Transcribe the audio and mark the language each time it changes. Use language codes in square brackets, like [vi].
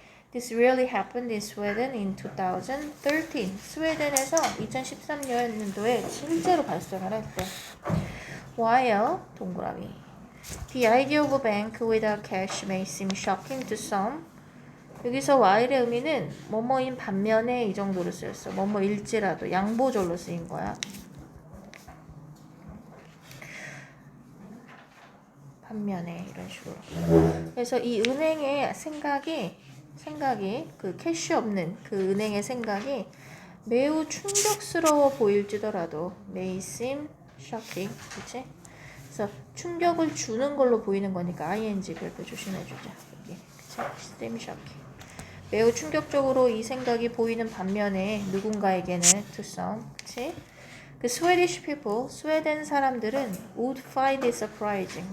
[en] This really happened in Sweden in 2013. [ko] 스웨덴에서 2013년도에 실제로 발생을 했대. While, 동그라미. [en] The idea of a bank without cash may seem shocking to some. [ko] 여기서 while의 의미는 뭐뭐인 반면에 이 정도로 쓰였어. 뭐뭐일지라도 양보절로 쓰인 거야. 반면에 이런 식으로. 그래서 이 은행의 생각이 그 캐시 없는 그 은행의 생각이 매우 충격스러워 보일지더라도 [en] may seem shocking, [ko] 그치? 그래서 충격을 주는 걸로 보이는 거니까 ing 별표 조심해주자. 여기, 그치? seem shocking. 매우 충격적으로 이 생각이 보이는 반면에 누군가에게는 [en] to some, [ko] 그치? [en] 그 Swedish people, [ko] 스웨덴 사람들은 [en] would find it surprising.